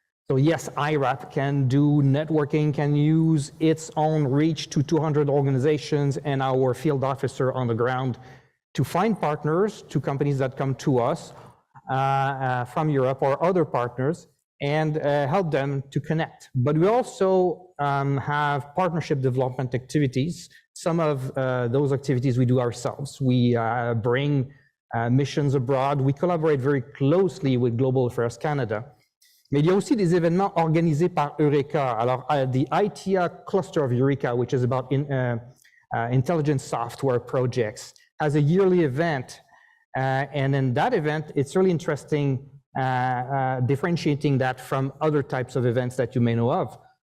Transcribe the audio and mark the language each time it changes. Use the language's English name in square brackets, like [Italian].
[English] So yes, IRAP can do networking, can use its own reach to 200 organizations and our field officer on the ground to find partners, to companies that come to us from Europe or other partners, and help them to connect. But we also have partnership development activities. Some of those activities we do ourselves. We bring missions abroad. We collaborate very closely with Global Affairs Canada. [French] Mais il y a aussi des événements organisés par Eureka. [English] Alors, the ITIA cluster of Eureka, which is about intelligence software projects, has a yearly event. And in that event, it's really interesting differentiating that from other types of events that you may know of.